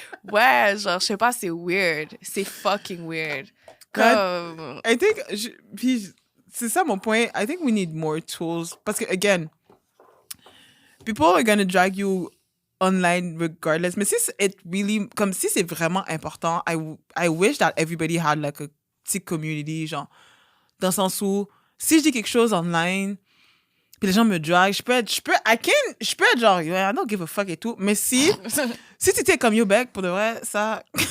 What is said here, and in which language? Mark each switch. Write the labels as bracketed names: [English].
[French] Ouais, genre, je sais pas, c'est weird. C'est fucking weird. Comme... [English] I think, [French] puis c'est ça mon point. [English] I think we need more tools. [French] Parce que, [English] again, people are gonna drag you online regardless. [French] Mais si comme si c'est vraiment important, [English] I wish that everybody had like a [French] petite community, genre, dans le sens où, si je dis quelque chose online, puis les gens me drag, je peux être genre, [English] I don't give a fuck [French] et tout. Mais si tu étais comme Yo Beck, pour de vrai, ça...